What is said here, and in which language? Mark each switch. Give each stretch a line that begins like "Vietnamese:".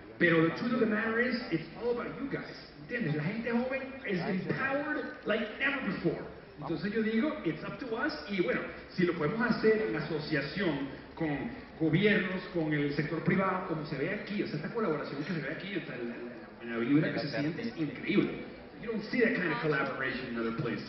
Spanish: Pero
English: the truth of the matter is, it's all about you guys.
Spanish: ¿Entiendes? La gente joven
English: is empowered like never before.
Spanish: Entonces yo digo,
English: it's up to us.
Spanish: Y bueno, si lo podemos hacer en asociación con gobiernos, con el sector privado, como se ve aquí, o sea, esta colaboración que se ve aquí, en la vibra que se siente es increíble.
English: You don't see that kind of collaboration in other places.